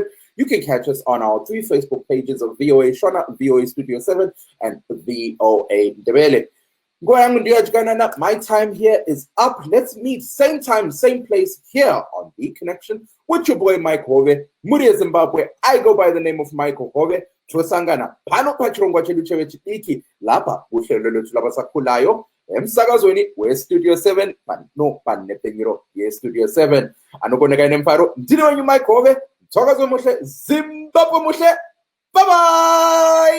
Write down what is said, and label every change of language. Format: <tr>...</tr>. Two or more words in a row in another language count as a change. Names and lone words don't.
<en>You can catch us on our 3 Facebook pages of VOA Shona, VOA Studio 7, and VOA Ndebele. My time here is up. Let's meet same time, same place here on The Connection with your boy Mike Hove, Muria Zimbabwe. I go by the name of Michael Hove.</en> <sn>Twesangana pano pachirongwa chedu chevechidiki</sn> <nd>lapa uhlelo lwethu labasakhulayo emsakazweni westudio 7</nd> <sn>pano panepengiro yestudio 7 anokoneka nemfaro ndine wenyu Mike Hove.</sn> <nd>Mthakazo muhle, Zimbabwe muhle.</nd> <en>Bye bye.</en>